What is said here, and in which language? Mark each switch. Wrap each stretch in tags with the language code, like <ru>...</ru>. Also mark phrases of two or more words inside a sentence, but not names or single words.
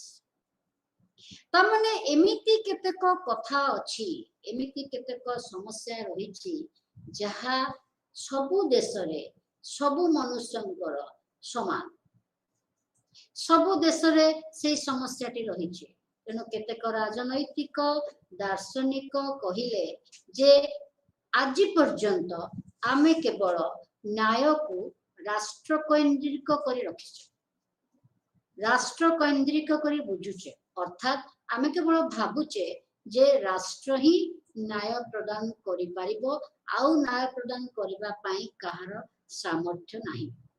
<or>ତମନେ ଏମିତି କେତେକ କଥା ଅଛି ଏମିତି କେତେକ ସମସ୍ୟା ରହିଛି ଯାହା ସବୁ ଦେଶ ରେ ସବୁ ମନୁଷ୍ୟଙ୍କର ସମାନ ସବୁ ଦେଶ ରେ ସେ ସମସ୍ୟାଟି ରହିଛି ତେଣୁ କେତେକ ରାଜନୈତିକ ଦାର୍ଶନିକ କହିଲେ ଯେ ଆଜି ପର୍ଯ୍ୟନ୍ତ ଆମେ କେବଳ ନ୍ୟାୟ କୁ ରାଷ୍ଟ୍ର କେନ୍ଦ୍ରିକ କରି ରଖିଛେ ରାଷ୍ଟ୍ର କେନ୍ଦ୍ରିକ କରି ବୁଝୁଛେ ଅର୍ଥାତ ଆମେ କେବଳ ଭାବୁଛେ ଯେ ରାଷ୍ଟ୍ର ହିଁ ନ୍ୟାୟ ପ୍ରଦାନ କରି ପାରିବ ଆଉ ନ୍ୟାୟ ପ୍ରଦାନ କରିବା ପାଇଁ କାହାର ସାମର୍ଥ୍ୟ ନାହିଁ</or>